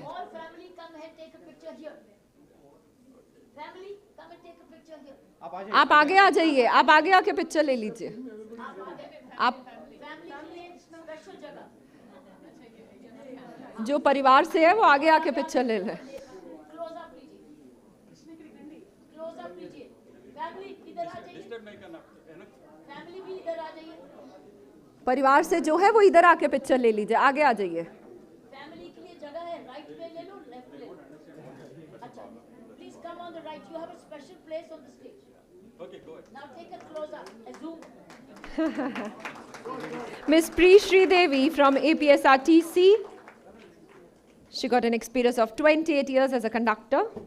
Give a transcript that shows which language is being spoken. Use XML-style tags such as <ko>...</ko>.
<en>All family come ahead, take a picture here. Family, come and take a picture here.</en> <hi>आप आगे आ जाइए, आप आगे आके पिक्चर ले लीजिए. आप Family के लिए special जगह. जो परिवार से है वो आगे आके पिक्चर ले लें. Close up लीजिए. Close up लीजिए. Family इधर आ जाइए. Family भी इधर आ जाइए. परिवार से जो है वो इधर आके पिक्चर ले लीजिए, आगे आ जाइए. Family के लिए जगह है, right पे ले लो, left पे ले लो.</hi> <en>अच्छा, please come on the right. You have a special place on the stage. Okay, go ahead. Now take a close up, a zoom. Ms. Pri Devi from APSRTC. She got an experience of 28 years as a conductor.</en>